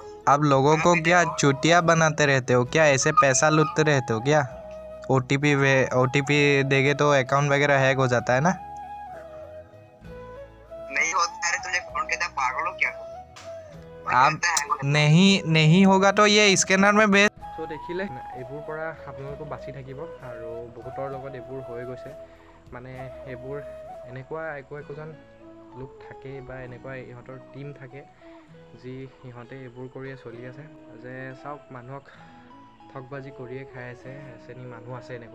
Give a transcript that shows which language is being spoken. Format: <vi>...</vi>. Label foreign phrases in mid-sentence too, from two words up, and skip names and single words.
<hi>आप लोगों को क्या चुटिया बनाते रहते हो क्या? ऐसे पैसा लूटते रहते हो क्या? OTP देंगे तो अकाउंट वगैरह हैक हो जाता है ना। नहीं होता है, तुझे कौन कहता है? पागल हो क्या? आप नहीं होगा तो ये स्कैनर में भेज।</hi> <as>চ' দেখিলে এইবোৰ পৰা আপোনালোকো বাচি থাকিব। আৰু বহুতৰ লগত এইবোৰ হৈ গৈছে, মানে এইবোৰ এনেকুৱা একোজন লোক থাকে বা এনেকুৱা ইহঁতৰ টীম থাকে যি সিহঁতে এইবোৰ কৰিয়ে চলি আছে। যে চাওক, মানুহক ঠগবাজি কৰিয়ে খাই আছে, শ্ৰেণী মানুহ আছে এনেকুৱা।</as>